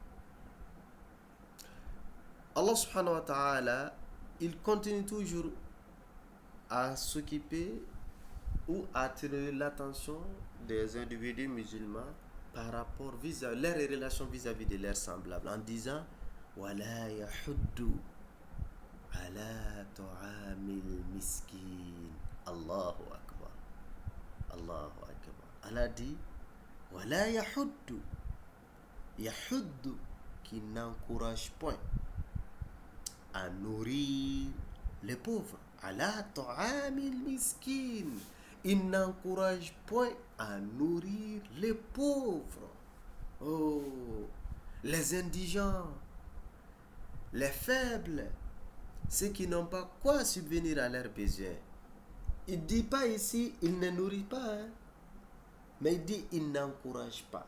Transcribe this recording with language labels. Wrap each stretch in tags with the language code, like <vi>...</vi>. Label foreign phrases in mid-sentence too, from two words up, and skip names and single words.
<ar>الله سبحانه وتعالى,</ar> <fr>il continue toujours à s'occuper ou à attirer l'attention des individus musulmans par rapport à leurs relations vis-à-vis de leurs semblables en disant</fr> <ar>وَلَا يَحُدُّ على طعام المسكين. الله أكبر. الله أكبر.</ar> <fr>Allah dit</fr> <ar>ولا يحد.</ar> <fr>Yahuddu qui n'encourage point à nourrir les pauvres.</fr> <ar>على طعام المسكين.</ar> <fr>Il n'encourage point à nourrir les pauvres. Oh, les indigents, les faibles, ceux qui n'ont pas quoi subvenir à leurs besoins. Il ne dit pas ici, il ne nourrit pas, hein, mais il dit, il n'encourage pas.</fr>